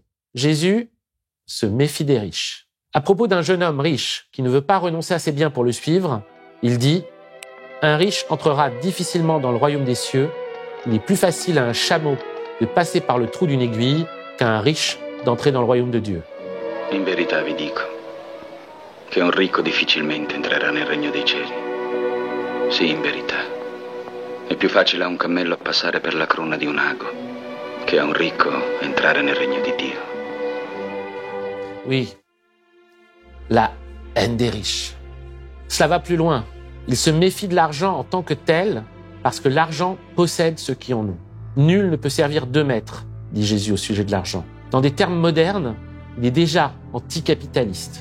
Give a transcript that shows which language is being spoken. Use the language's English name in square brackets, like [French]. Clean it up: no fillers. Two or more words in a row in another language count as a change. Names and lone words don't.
[French] Jésus se méfie des riches. À propos d'un jeune homme riche qui ne veut pas renoncer à ses biens pour le suivre, il dit « Un riche entrera difficilement dans le royaume des cieux. Il est plus facile à un chameau de passer par le trou d'une aiguille qu'à un riche d'entrer dans le royaume de Dieu. » [Italian] In verità vi dico che un ricco difficilmente entrerà nel regno dei cieli. Sì, in verità. È più facile a un cammello passare per la cruna di un ago che a un ricco entrare nel regno di Dio. [French] Oui, la haine des riches. Cela va plus loin. Il se méfie de l'argent en tant que tel parce que l'argent possède ceux qui en ont. Nul ne peut servir deux maîtres, dit Jésus au sujet de l'argent. Dans des termes modernes, il est déjà anticapitaliste.